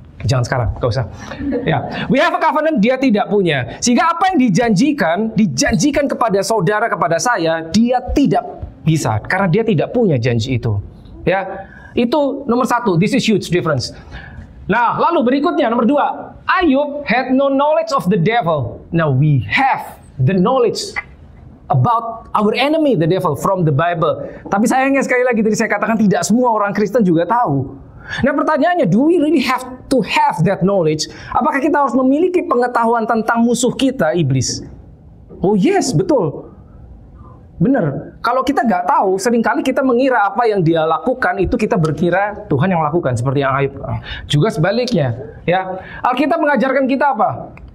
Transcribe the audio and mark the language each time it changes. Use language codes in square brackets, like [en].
[id] Jangan sekarang, gak usah. Ya, [en] we have a covenant, [id] dia tidak punya. Sehingga apa yang dijanjikan kepada saudara, kepada saya, dia tidak bisa. Karena dia tidak punya janji itu. Ya, itu nomor 1. [en] This is huge difference. [id] Nah, lalu berikutnya, nomor 2. [en] Ayub had no knowledge of the devil. Now we have the knowledge about our enemy, the devil, from the Bible. [id] Tapi sayangnya sekali lagi tadi saya katakan tidak semua orang Kristen juga tahu. Nah, pertanyaannya, [en] do we really have to have that knowledge? [id] Apakah kita harus memiliki pengetahuan tentang musuh kita, iblis? Oh yes, betul. Benar. Kalau kita nggak tahu, seringkali kita mengira apa yang dia lakukan itu kita berkira Tuhan yang lakukan, seperti yang Ayub. Juga sebaliknya, ya. Alkitab mengajarkan kita apa?